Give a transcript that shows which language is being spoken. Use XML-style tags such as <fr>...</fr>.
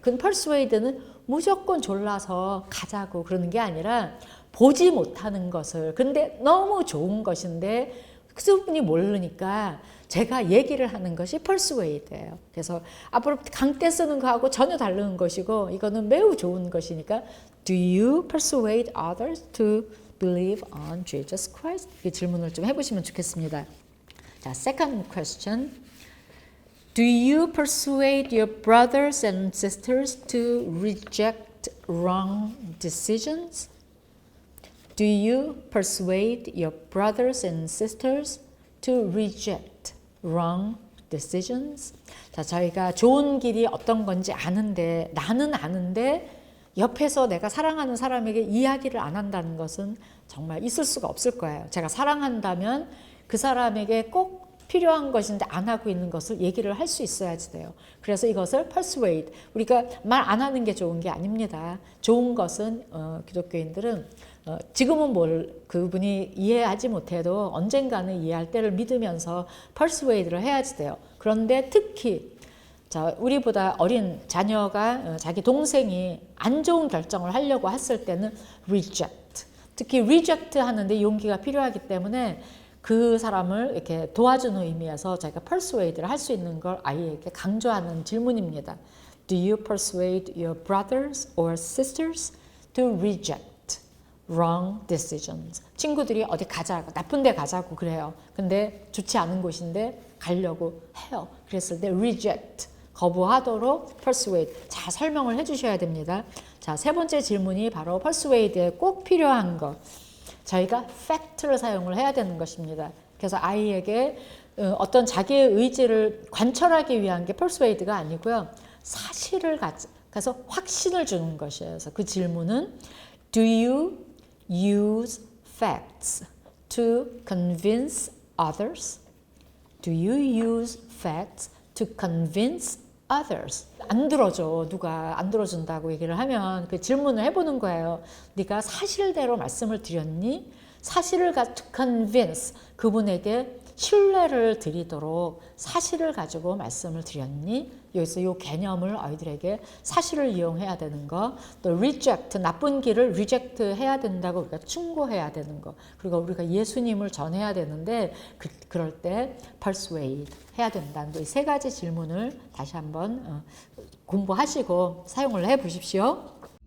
<ko>그 persuade는 무조건 졸라서 가자고 그러는 게 아니라 보지 못하는 것을, 근데 너무 좋은 것인데 그분이 모르니까 제가 얘기를 하는 것이 persuade예요. 그래서 앞으로 강대 쓰는 거하고 전혀 다른 것이고 이거는 매우 좋은 것이니까</ko> <en>Do you persuade others to believe on Jesus Christ?</en> <ko>이 질문을 좀 해보시면 좋겠습니다.</ko> <en>자, second question. Do you persuade your brothers and sisters to reject wrong decisions? Do you persuade your brothers and sisters to reject wrong decisions?</en> <ko>자, 저희가 좋은 길이 어떤 건지 아는데, 나는 아는데 옆에서 내가 사랑하는 사람에게 이야기를 안 한다는 것은 정말 있을 수가 없을 거예요. 제가 사랑한다면 그 사람에게 꼭 필요한 것인데 안 하고 있는 것을 얘기를 할 수 있어야지 돼요. 그래서 이것을 persuade, 우리가 말 안 하는 게 좋은 게 아닙니다. 좋은 것은 기독교인들은 지금은 그분이 이해하지 못해도 언젠가는 이해할 때를 믿으면서 persuade를 해야지 돼요. 그런데 특히 우리보다 어린 자녀가 자기 동생이 안 좋은 결정을 하려고 했을 때는 reject, 특히 reject 하는데 용기가 필요하기 때문에 그 사람을 이렇게 도와주는 의미에서 저희가 persuade를 할 수 있는 걸 아이에게 강조하는 질문입니다.</ko> <en>Do you persuade your brothers or sisters to reject wrong decisions?</en> <ko>친구들이 어디 가자, 나쁜 데 가자고 그래요. 근데 좋지 않은 곳인데 가려고 해요. 그랬을 때 reject, 거부하도록 persuade. 잘 설명을 해 주셔야 됩니다. 자, 세 번째 질문이 바로 persuade에 꼭 필요한 것. 저희가 fact를 사용을 해야 되는 것입니다. 그래서 아이에게 어떤 자기의 의지를 관철하기 위한 게 persuade가 아니고요. 사실을 가서 확신을 주는 것이에요. 그래서 그 질문은</ko> <en>Do you use facts to convince others? Do you use facts to convince others?</en> <ko>안 들어줘. 누가 안 들어준다고 얘기를 하면 그 질문을 해보는 거예요. 네가 사실대로 말씀을 드렸니? 사실을</ko> <en>to convince,</en> <ko>그분에게 신뢰를 드리도록 사실을 가지고 말씀을 드렸니? 여기서 이 개념을 아이들에게 사실을 이용해야 되는 거, 또 reject, 나쁜 길을 reject 해야 된다고 우리가 충고해야 되는 거, 그리고 우리가 예수님을 전해야 되는데 그럴 때 persuade 해야 된다는 이 세 가지 질문을 다시 한번 공부하시고 사용을 해 보십시오.</ko>